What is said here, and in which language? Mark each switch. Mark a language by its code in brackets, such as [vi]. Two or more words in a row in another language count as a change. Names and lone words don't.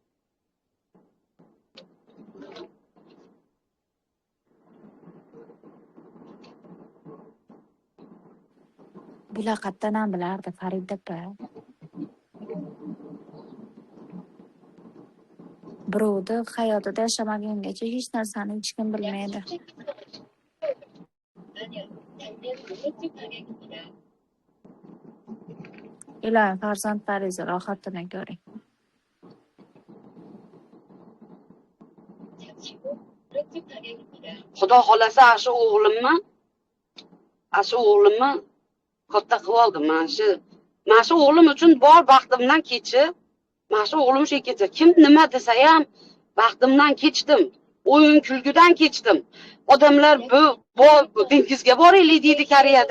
[uz] Bular qayerdan ham bilardi Farida opa. Birovni hayotida yashamagungacha hech narsani hech kim bilmaydi. [ko] 아니요, 당면 오른쪽 방향입니다. [uz] Iloyim farzandlaringizni rohatini ko'ring. [ko] 잠시 후 오른쪽 방향입니다. [uz] Xudo xolasa shu o'g'limni katta qilib oldim. Mana shu o'g'lim uchun bor baxtimdan kechib, mana shu o'g'lim shu kecha kim nima desa ham baxtimdan kechdim. O'yin kulgudan kechdim. Odamlar bu dengizga boraylik deydi Koreyada.